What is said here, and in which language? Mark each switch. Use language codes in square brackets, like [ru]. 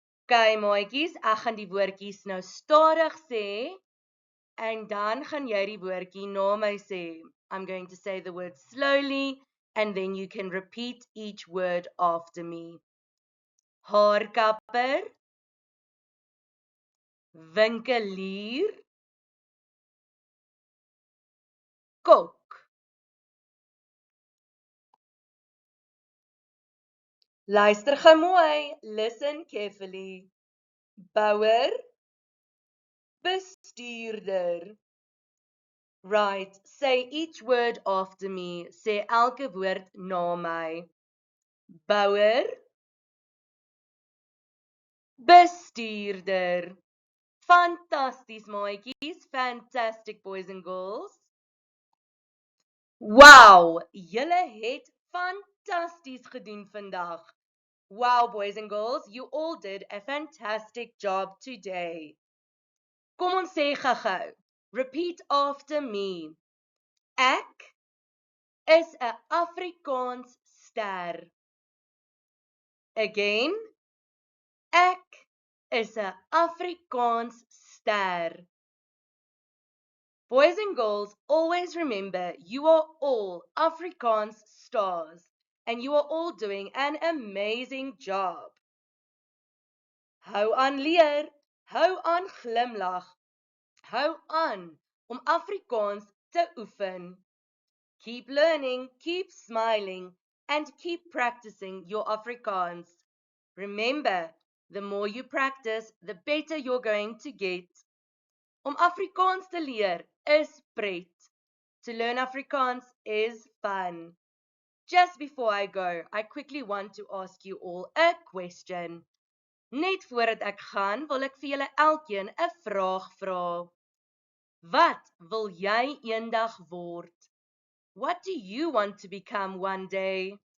[af] Okay, maatjies, ek gaan die woordjies nou stadig sê en dan gaan jy die woordjie na my sê. [en] I'm going to say the word slowly and then you can repeat each word after me. [af] Haarkapper, winkelier, kok. Luister gou mooi. [en] Listen carefully. [af] Bouer, bestuurder. [en] Right, say each word after me. [af] Sê elke woord na my. Bouer, bestuurder. Fantasties, maatjies. [en] Fantastic, boys and girls. [af] Wow, julle het fantasties gedoen vandag. [en] Wow, boys and girls, you all did a fantastic job today. [af] Kom ons sê gou-gou. [en] Repeat after me. [af] Ek is 'n Afrikaans ster. [en] Again. [af] Ek is 'n Afrikaans ster. [en] Boys and girls, always remember you are all Afrikaans stars and you are all doing an amazing job. [af] Hou aan leer, hou aan glimlag, hou aan om Afrikaans te oefen. [en] Keep learning, keep smiling, and keep practicing your Afrikaans. Remember, the more you practice, the better you're going to get. [af] Om Afrikaans te leer is pret. [en] To learn Afrikaans is fun. Just before I go, I quickly want to ask you all a question. [af] Net voordat ek gaan, wil ek vir julle elkeen 'n vraag vra. Wat wil jy eendag word? [en] What do you want to become one day?